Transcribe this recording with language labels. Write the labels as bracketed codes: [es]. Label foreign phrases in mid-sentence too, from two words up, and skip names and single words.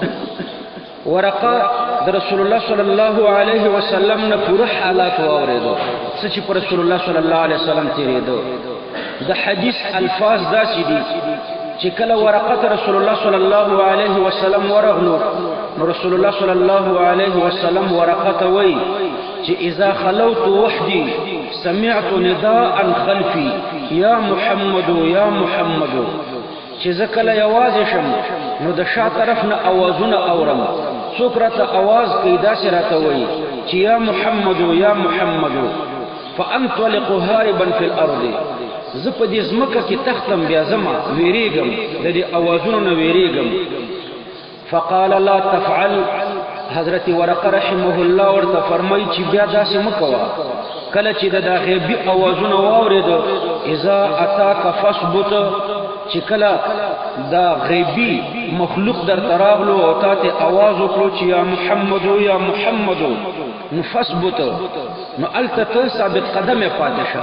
[ps] ورقه د رسول الله [ar] صلی الله علیه وسلم [ps] نه پوره حالات واوریدو چې پر رسول الله [ar] صلی الله علیه وسلم [ps] تیریدو. د حدیث الفاظ داسې دي چې کله ورقه رسول الله [ar] صلی الله علیه وسلم [ps] ورغلو نو رسول الله [ar] صلی الله علیه وسلم [ps] ورقه وی چې [ar] اذا خلوت وحدي سمعت نداء خلفي یا محمد یا محمد. [ps] چې زکله یوازې شم نو د شا طرف نه اوازونه اورم، څوک راته اواز کوي داسې راته وایي چې [ar] یا محمد یا محمد. فانطلق هاربا فی الارض، [ps] زه په دې ځمکه کې تختم بیا زما ویریږم، د دې اوازونو نه ویریږم. [ar] فقال لا تفعل، [ps] حضرت ورقه [ar] رحمه الله [ps] ورته فرمایي چې بیا داسې مه کوه. کله چې د غیبي اوازونه واورېده [ar] اذا اتاک فاثبت، [ps] چې کله دا غیبی مخلوق در تراغلو او تاته आवाज وکړو چې [ar] یا محمد یا محمد [ps] نو فثبت، نو الته ثابت قدمه پاتې شه.